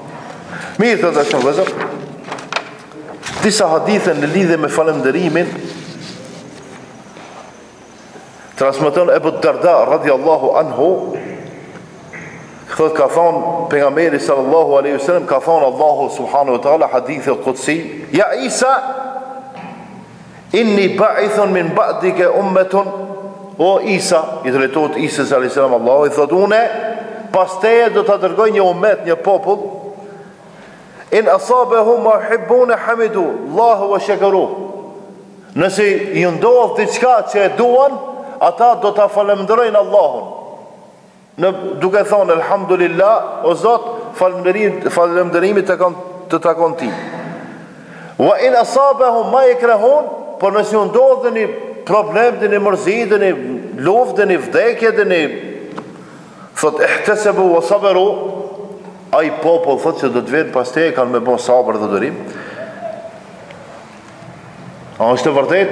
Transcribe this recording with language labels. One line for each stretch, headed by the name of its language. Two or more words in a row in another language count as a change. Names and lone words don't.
Albanian: Mirë të dashëm vëzër, disa hadithe në lidhje me falënderimin, transmeton Ebu Darda
Arabic: رضي الله عنه,
Albanian: thot ka thonë pejgamberi
Arabic: صلى الله عليه وسلم,
Albanian: ka thonë Allahu
Arabic: سبحانه وتعالى
Albanian: hadithe qudsi, ja Isa
Arabic: إني باعث من بعدك أمة, o Isa,
Albanian: i drejtohet Isa
Arabic: عليه السلام,
Albanian: Allahu i thot une pas teje do ta dërgoj një ummet, një popull,
Arabic: إن أصابهم ما يحبون حمدوا الله وشكروا,
Albanian: Nëse ju ndodh diçka që e duan, ata do ta falenderojnë Allahun. Duke thonë elhamdulillah, o Zot, falënderimi të takon ti.
Arabic: وإن أصابهم ما يكرهون,
Albanian: por nëse ju ndodh një problem, një mërzi, një luftë, një vdekje, një thot
Arabic: احتسبوا وصبروا,
Albanian: ai popull thot që do të vjen pas te kanë me bën sabër dhe durim. A është e vërtet?